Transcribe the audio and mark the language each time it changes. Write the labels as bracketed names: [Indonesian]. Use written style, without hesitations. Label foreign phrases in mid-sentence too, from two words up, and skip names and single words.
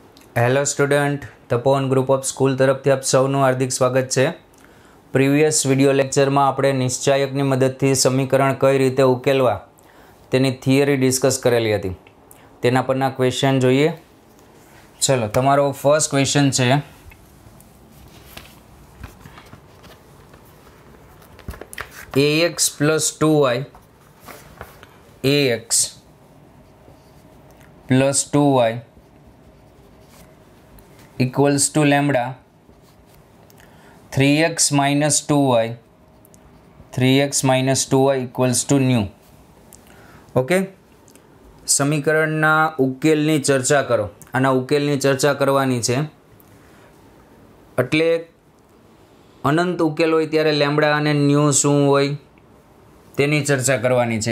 [English] Hello student, [Gujarati] તપોવન ગ્રુપ ઓફ સ્કૂલ તરફથી આપ સૌનું હાર્દિક સ્વાગત છે. [English] previous video lecture [Gujarati] આપણે નિશ્ચાયકની મદદથી સમીકરણ કઈ રીતે ઉકેલવા તેની [English] theory discuss [Gujarati] કરેલી હતી. તેના પરના ક્વેશ્ચન જોઈએ. ચલો, તમારો [English] first question [Gujarati] છે [English] ax plus 2y ax plus 2y equals to lambda 3x minus 2y equals to new. [Gujarati] ઓકે, સમીકરણના ઉકેલની ચર્ચા કરો. આના ઉકેલની ચર્ચા કરવાની છે એટલે અનંત ઉકેલ હોય ત્યારે લેમ્બડા અને ન્યૂ શું હોય તેની ચર્ચા કરવાની છે.